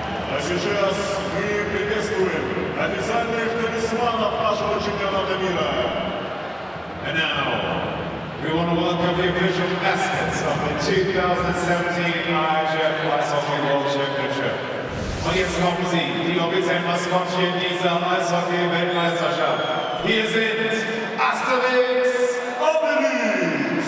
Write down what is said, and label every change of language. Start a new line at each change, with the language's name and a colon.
Russian: А сейчас мы приветствуем официальных талисманов нашего чемпионата мира.
English: And now, we want to welcome the official mascots of the 2017 IIHF Ice Hockey World Championship.
German: Und jetzt kommen sie, die offiziellen Maskottchen dieser Eishockey-Weltmeisterschaft. Hier sind Asterix Obelix!